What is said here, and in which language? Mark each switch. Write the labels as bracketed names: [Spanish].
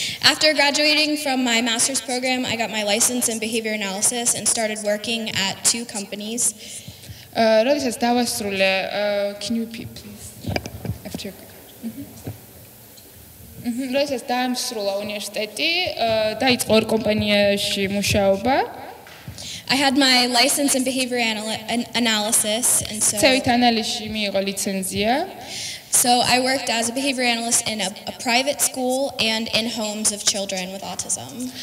[English] After graduating from my master's program, I got my license in behavior analysis and started working at 2 companies. [Georgian] როდესაც დავასრულე, [English] can you repeat please? After [Georgian] როდესაც დაამსრულა უნივერსიტეტი, დაიწყო ორ კომპანიაში მუშაობა. [English] I had my license in behavior analysis, and [Georgian] ცევით ანალიზში მიიღო ლიცენზია. [English] So I worked as a behavior analyst in a private school and in homes of children with autism.